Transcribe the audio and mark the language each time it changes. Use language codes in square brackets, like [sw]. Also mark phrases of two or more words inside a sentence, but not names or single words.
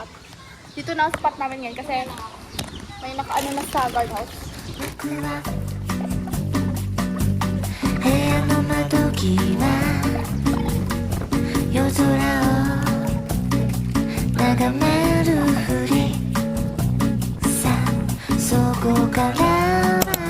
[tl] Dito na ang spot namin ngayon kasi may nakaano na sa guardhouse. [ja] 部屋の窓際夜空を眺めるふりさそこから